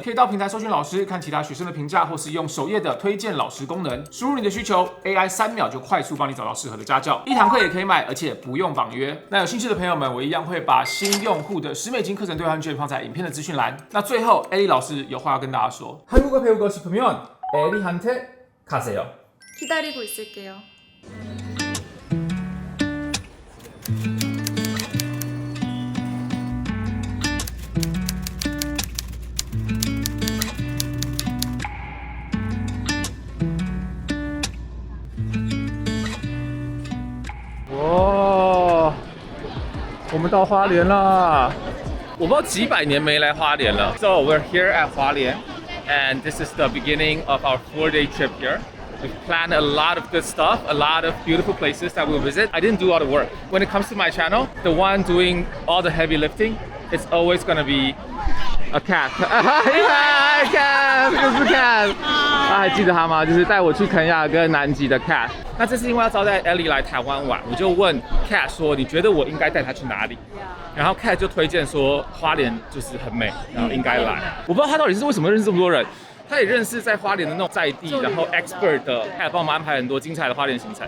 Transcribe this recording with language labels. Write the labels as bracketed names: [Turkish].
[Chinese] 可以到平台搜寻老师，看其他学生的评价，或是用首页的推荐老师功能，输入你的需求 ，AI 3秒就快速帮你找到适合的家教。 1堂课也可以买，而且不用绑约。那有兴趣的朋友们，我一样会把新用户的$10课程兑换券放在影片的资讯栏。那最后 Ellie 老师有话要跟大家说。 [Korean] 한국어 배우고 싶으면 Ellie한테 가세요. 기다리고 있을게요. [Chinese] 와， 我们到花莲了。我不知道几百年没来花莲了。 [English] So we're here at 花莲 and this is the beginning of our 4-day trip here. We've planned a lot of good stuff, a lot of beautiful places that we'll visit. I didn't do all the work. When it comes to my channel, the one doing all the heavy lifting, it's always gonna be a cat. Hi cat， [Chinese] 这个是 cat。还记得他吗？就是带我去肯亚跟南极的 cat。那这次因为要招待 Ellie 来台湾玩，我就问 cat 说，你觉得我应该带她去哪里？然后 cat 就推荐说花莲就是很美，然后应该来。我不知道他到底是为什么认识这么多人。他也认识在花莲的那种在地，然后 expert 的，他也帮我们安排很多精彩的花莲行程。